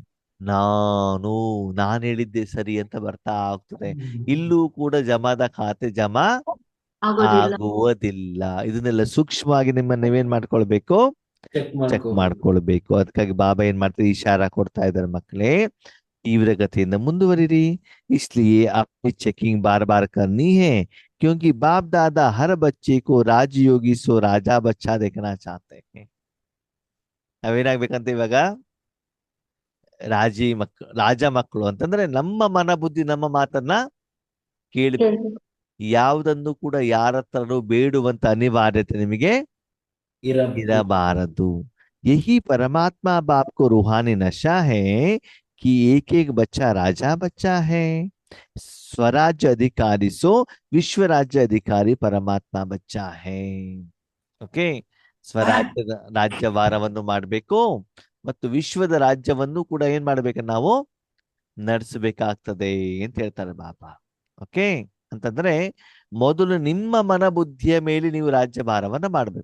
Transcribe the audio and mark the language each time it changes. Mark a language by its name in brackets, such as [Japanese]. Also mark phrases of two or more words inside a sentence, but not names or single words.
[Kannada] ನಾನು ಹೇಳಿದ್ದೆ ಸರಿ ಅಂತ ಬರ್ತಾ ಹೋಗ್ತದೆ. ಇಲ್ಲೂ ಕೂಡ ಜಮಾದ ಖಾತೆ ಜಮಾ ಆಗೋದಿಲ್ಲ. ಆಗುವುದಿಲ್ಲ. ಇದನ್ನೆಲ್ಲ ಸೂಕ್ಷ್ಮವಾಗಿ ನಿಮ್ಮನ್ನ ನೀವೇನ್ ಮಾಡ್ಕೊಳ್ಬೇಕು? ಚೆಕ್ ಮಾಡ್ಕೊಳ್ಬೇಕು. ಅದಕ್ಕಾಗಿ ಬಾಬಾ ಏನ್ ಮಾಡ್ತಾರೆ? ಇಶಾರಾ ಕೊಡ್ತಾ ಇದ್ದಾರೆ, ಮಕ್ಕಳೇ ತೀವ್ರಗತಿಯಿಂದ ಮುಂದುವರಿರಿ. [Hindi] इसलिए आपकी चेकिंग बार बार करनी है, क्योंकि बाप दादा हर बच्चे को राजयोगी सो राजा बच्चा देखना चाहते हैं. [Kannada] ನಾವೇನಾಗ್ಬೇಕಂತ ಇವಾಗ? ರಾಜ ಮಕ್ಕಳು ಅಂತಂದ್ರೆ ನಮ್ಮ ಮನ ಬುದ್ಧಿ ನಮ್ಮ ಮಾತನ್ನ ಕೇಳಿ ಯಾವುದನ್ನು ಕೂಡ ಯಾರ ಹತ್ರನೂ ಬೇಡುವಂತ ಅನಿವಾರ್ಯತೆ ನಿಮಗೆ ಇರಬಾರದು. [Hindi] यही परमात्मा बाप को रूहानी नशा है कि एक एक बच्चा राजा बच्चा है. स्वराज्य अधिकारी सो विश्व राज्य अधिकारी परमात्मा बच्चा है. [Kannada] ಓಕೆ, ಸ್ವರಾಜ್ಯದ ರಾಜ್ಯಭಾರವನ್ನು ಮಾಡಬೇಕು ಮತ್ತು ವಿಶ್ವದ ರಾಜ್ಯವನ್ನು ಕೂಡ ಏನ್ ಮಾಡ್ಬೇಕು? ನಾವು ನಡೆಸಬೇಕಾಗ್ತದೆ ಅಂತ ಹೇಳ್ತಾರೆ ಬಾಬಾ. ಓಕೆ, ಅಂತಂದ್ರೆ ಮೊದಲು ನಿಮ್ಮ ಮನ ಬುದ್ಧಿಯ ಮೇಲೆ ನೀವು ರಾಜ್ಯಭಾರವನ್ನ ಮಾಡ್ಬೇಕು.